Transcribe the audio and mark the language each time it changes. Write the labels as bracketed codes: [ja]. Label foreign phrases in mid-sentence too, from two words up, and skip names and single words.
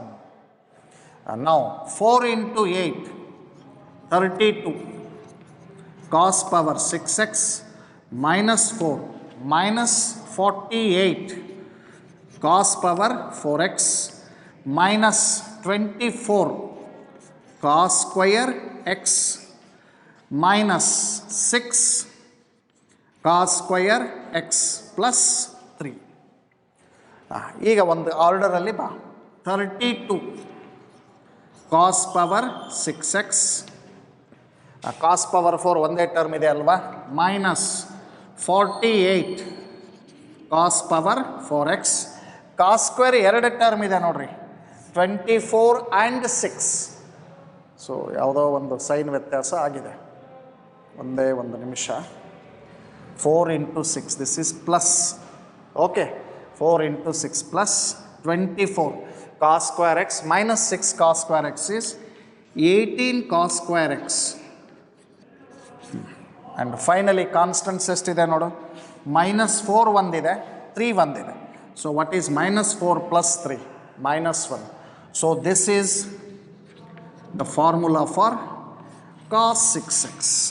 [en] And now 4 into 8 32 cos power 6x minus 4 minus 48 cos power 4x minus 24 cos square x minus 6 cos square x plus 3. [kn] ಈಗ ಒಂದು ಆರ್ಡರಲ್ಲಿ ಬಾ. [en] 32 cos power 6x cos power 4 [kn] ಒಂದೇ ಟರ್ಮ್ ಇದೆ ಅಲ್ವಾ, [en] ಮೈನಸ್ 48 cos power 4x cos square [kn] ಎರಡು ಟರ್ಮ್ ಇದೆ ನೋಡ್ರಿ, [en] 24 ಆ್ಯಂಡ್ 6. [kn] ಸೊ ಯಾವುದೋ ಒಂದು ಸೈನ್ ವ್ಯತ್ಯಾಸ ಆಗಿದೆ, ಒಂದೇ ಒಂದು ನಿಮಿಷ. [en] 4 into 6 this is plus, okay. 4 into 6 plus 24 cos square x minus 6 cos square x is 18 cos square x. and finally constants [kn] ಎಷ್ಟಿದೆ ನೋಡು, ಮೈನಸ್ 4 ಒಂದಿದೆ, 3 ಒಂದಿದೆ. [en] so what is minus 4 plus 3? minus 1. so this is the formula for cos 6x.